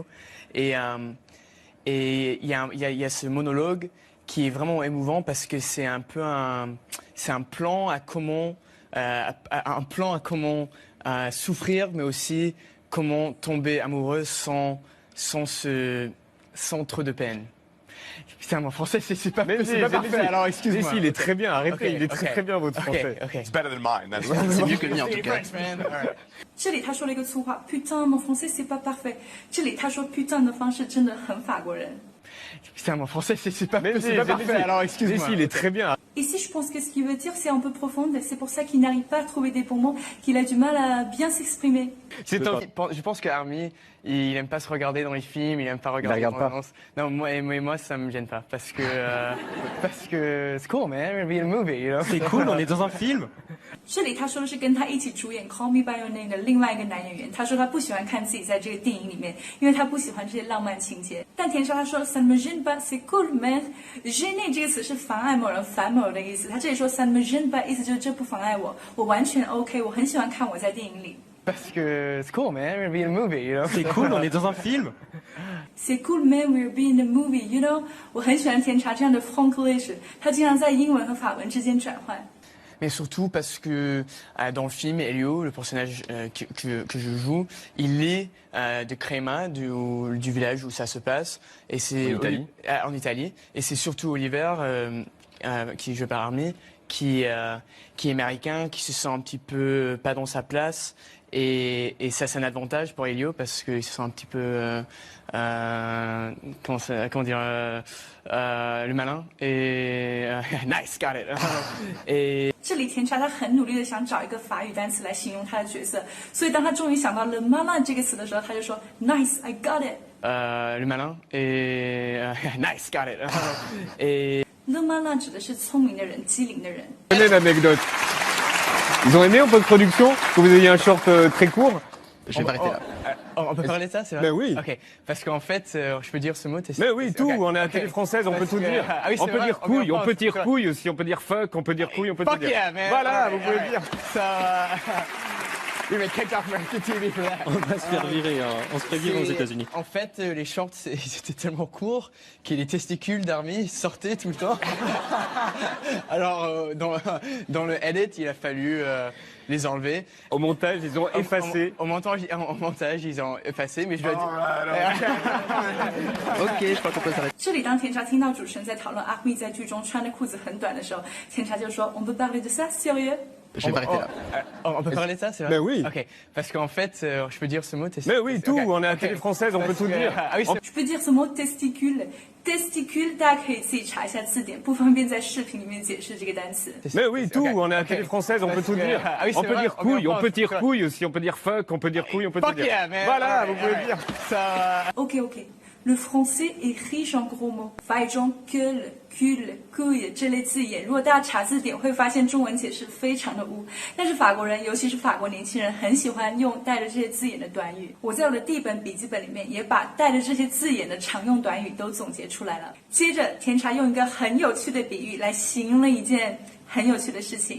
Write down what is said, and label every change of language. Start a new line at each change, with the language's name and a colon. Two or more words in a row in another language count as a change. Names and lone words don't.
French: Et il y a ce monologue qui est vraiment émouvant parce que c'est un peu un plan à comment souffrir, mais aussi comment tomber amoureux sans trop de peine. Putain, mon français, c'est pas parfait, alors excuse-moi. Si, il est très bien, arrêtez, il est très bien votre français.
English: It's better than mine.
French: C'est mieux que le mien, en tout cas.
Chinese: 这里他说了一个粗话 ，
French: putain mon français c'est pas parfait。
Chinese: 这里他说 putain 的方式真的很法国人。
French: Putain, mon français, c'est pas parfait, alors excuse-moi. Si, il est très bien. Ici, je pense que ce qu'il veut dire, c'est un peu profond. C'est pour ça qu'il n'arrive pas à trouver des bons mots, qu'il a du mal à bien s'exprimer. Je pense que Army, il aime pas se regarder dans les films, il aime pas regarder. Il regarde pas. Non, moi, ça me gêne pas parce que
English: it's cool, man. We're in a movie, you know.
French: C'est cool, on est dans un film.
Chinese: 这里他说的是跟他一起主演《Call Me by Your Name》的另外一个男演员，他说他不喜欢看自己在这个电影里面，因为他不喜欢这些浪漫情节。但甜茶他说
French: ça ne me gêne pas, c'est cool, man。
Chinese: gêner 这个词是妨碍某人、烦某人的意思，他这里说
French: ça ne me gêne pas，
Chinese: 意思就是这不妨碍我，我完全 OK， 我很喜欢看我在电影里。
French: Parce que
English: it's cool, man. We're in a movie, you know.
French: C'est cool, on est dans un film. C'est cool, man.
English: We're being in a movie, you know.
Chinese: 我很喜欢甜茶这样的 franglish， 他经常在英文和法文之间转换。
French: Mais surtout parce que dans le film, Elio, le personnage que je joue, il est de Crema, du village où ça se passe, et c'est en Italie. Et c'est surtout Oliver, qui est joué par Army, qui est américain, qui se sent un petit peu pas dans sa place. Et ça, c'est un avantage pour Elio parce qu'il se sent un petit peu, comment dire, le malin.
English: Et nice, got it.
Chinese: 这里甜茶他很努力的想找一个法语单词来形容他的角色，所以当他终于想到了 malin 这个词的时候，他就说
English: nice, I got it.
French: Le malin et
English: nice, got it.
French: Et le malin
Chinese: 指的是聪明的人、机灵的人。
French: Tenez l'anecdote. Ils ont aimé en post-production que vous ayez un short très court? Je vais m'arrêter là. On peut parler de ça, c'est vrai? Ben oui. Ok, parce qu'en fait, je peux dire ce mot. Mais oui, tout. On est à la télé française, on peut tout dire. On peut dire couille, on peut dire couille aussi, on peut dire fuck, on peut dire couille, on peut tout dire. Voilà, vous pouvez dire. Ça. Oui, mais
English: take off TV for that.
French: On va se faire virer, on se fait virer aux États-Unis. En fait, les shorts, c'était tellement court que les testicules d'Army sortaient tout le temps. Alors, dans le edit, il a fallu les enlever. Au montage, ils ont effacé. Au montage, ils ont effacé, mais je dois dire. Ok, je crois qu'on peut s'arrêter.
Chinese: 这里当甜茶听到主持人在讨论阿密在剧中穿的裤子很短的时候，甜茶就说
French: on peut parler de ça, sérieux? Je vais m'arrêter là. On peut parler de ça, c'est vrai? Mais oui. Ok, parce qu'en fait, je peux dire ce mot. Mais oui, tout. On est à la télé française, on peut tout dire. Je peux dire ce mot testicule. Testicule，
Chinese: 大家可以自己查一下字典，不方便在视频里面解释这个单词。
French: Mais oui, tout. On est à la télé française, on peut tout dire. On peut dire couille, on peut dire couille aussi, on peut dire fuck, on peut dire couille, on peut tout dire. Voilà, vous pouvez dire. OK。Le français est riche en gros mots，
Chinese: 法语中
French: gueule、cul、couille
Chinese: 这类字眼，如果大家查字典会发现中文解释非常的污。但是法国人，尤其是法国年轻人，很喜欢用带着这些字眼的短语。我在我的第一本笔记本里面也把带着这些字眼的常用短语都总结出来了。接着，甜茶用一个很有趣的比喻来形容了一件很有趣的事情。